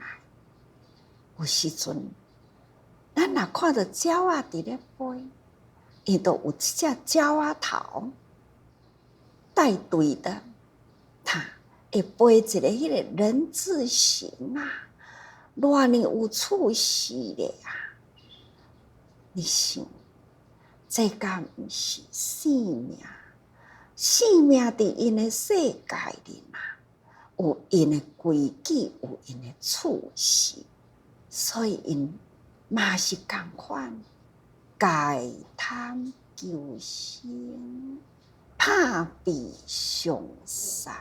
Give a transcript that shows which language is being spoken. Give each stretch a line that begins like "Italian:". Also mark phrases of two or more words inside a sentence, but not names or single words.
Min Nan Chinese: 有时阵，咱若看到鸟仔伫咧飞，伊都有一只鸟仔头带队的。他会飞一个迄个人字形啊，偌呢有趣事咧啊！你想，这敢毋是生命？生命伫因的世界里嘛，有因的规矩，有因的趣事，所以因嘛是同款，戒贪求生，怕被伤杀。